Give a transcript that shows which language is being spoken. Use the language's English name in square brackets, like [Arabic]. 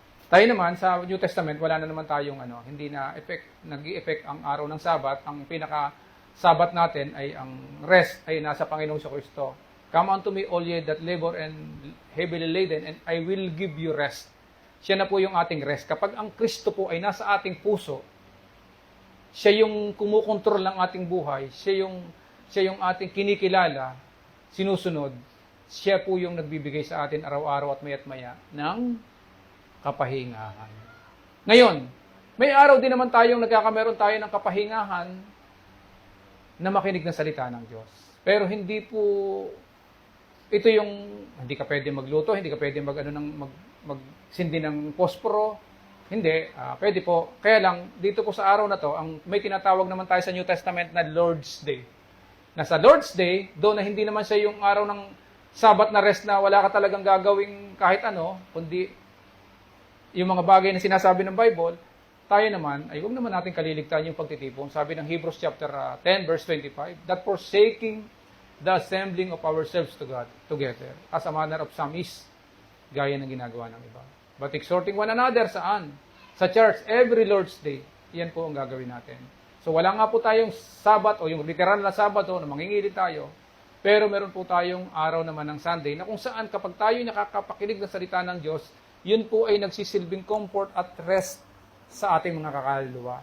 [Filipino] Tayo naman sa New Testament, wala na naman tayong hindi na nag-i-effect ang araw ng Sabbath. Ang pinaka-Sabbath natin ay ang rest ay nasa Panginoon sa Kristo. [English] Come unto me all ye that labor and heavily laden, and I will give you rest. [Filipino] Siya na po yung ating rest. Kapag ang Kristo po ay nasa ating puso, siya yung kumukontrol ng ating buhay, siya yung ating kinikilala, sinusunod, siya po yung nagbibigay sa atin araw-araw at maya ng kapahingahan. Ngayon, may araw din naman tayong nagkakameron tayo ng kapahingahan na makinig ng salita ng Diyos. Pero hindi po ito yung hindi ka pwede magluto, hindi ka pwede magsindi ng posporo. Hindi, pwede po. Kaya lang, dito po sa araw na to, may tinatawag naman tayo sa New Testament na Lord's Day. Na sa Lord's Day, doon na hindi naman siya yung araw ng Sabat na rest na wala ka talagang gagawing kahit ano, kundi yung mga bagay na sinasabi ng Bible, tayo naman, ay huwag naman natin kaliligtaan yung pagtitipon. Sabi ng [English] Hebrews chapter 10, verse 25, that forsaking the assembling of ourselves together, as a manner of some is, [Filipino] gaya ng ginagawa ng iba. [English] But exhorting one another, [Filipino] saan? Sa [English] church, every Lord's Day. [Filipino] Yan po ang gagawin natin. So wala nga po tayong Sabat o yung literal na Sabato na mangingili tayo, pero meron po tayong araw naman ng Sunday na kung saan kapag tayo nakakapakinig ng salita ng Diyos, yun po ay nagsisilbing comfort at rest sa ating mga kakaluluwa.